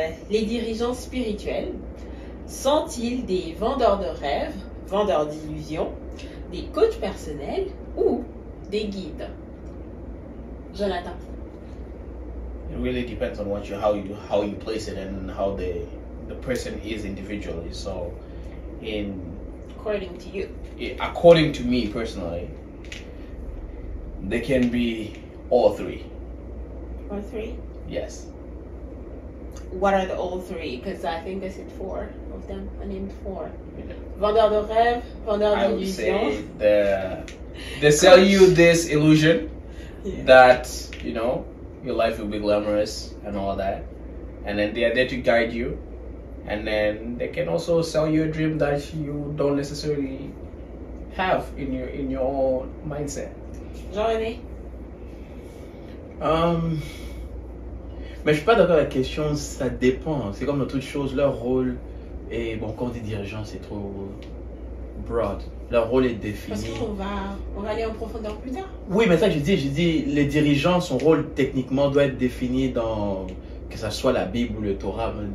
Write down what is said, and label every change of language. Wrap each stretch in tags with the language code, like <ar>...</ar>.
<fr>Les dirigeants spirituels sont-ils des vendeurs de rêves, vendeurs d'illusions, des coachs personnels ou des guides? Jonathan.</fr> <en>It really depends on how you place it and how the person is individually. So, According to you. According to me personally, they can be all three. All three? Yes. What are the all three? Because I think I said four of them. I named four.</en> <fr>Vendeur de rêve, vendeur d'illusions.</fr> <en>They sell you this illusion Yeah. that, you know, your life will be glamorous and all that. And then they are there to guide you. And then they can also sell you a dream that you don't necessarily have in your own mindset.</en> <fr>Jean-René? Mais je suis pas d'accord avec la question, ça dépend. C'est comme dans toute chose, leur rôle est, bon, quand on dit dirigeant, c'est trop broad. Leur rôle est défini. Parce qu'on va aller en profondeur plus tard. Oui, mais ça je dis, les dirigeants, son rôle techniquement doit être défini dans, que ce soit la Bible ou le Torah.</fr>